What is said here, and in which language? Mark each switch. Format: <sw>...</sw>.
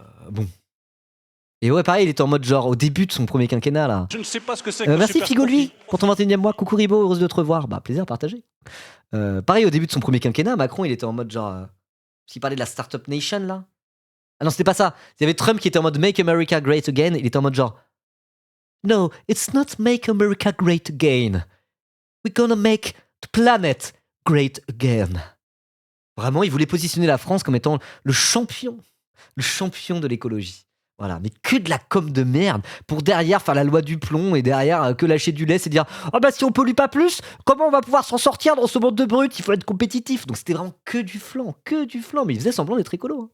<fr>Bon. Et ouais, pareil, il était en mode genre au début de son premier quinquennat là. Je ne sais pas ce que c'est que merci Super Figoli Sportif. pour ton 21e mois. Coucou Ribo, heureuse de te revoir. Bah, plaisir partagé. Pareil, au début de son premier quinquennat, Macron, il était en mode genre. S'il parlait de la Startup Nation là. Ah non, c'était pas ça. Il y avait Trump qui était en mode Make America Great Again. Il était en mode genre.</fr> <en>No, it's not Make America Great Again. We're gonna make the planet great again.</en> <fr>Vraiment, il voulait positionner la France comme étant le champion de l'écologie. Voilà, mais que de la com de merde pour derrière faire la loi du plomb et derrière que lâcher du lait, c'est dire ah bah si on pollue pas plus, comment on va pouvoir s'en sortir dans ce monde de brut? Il faut être compétitif. Donc c'était vraiment que du flan. Mais il faisait semblant d'être écolo.</fr>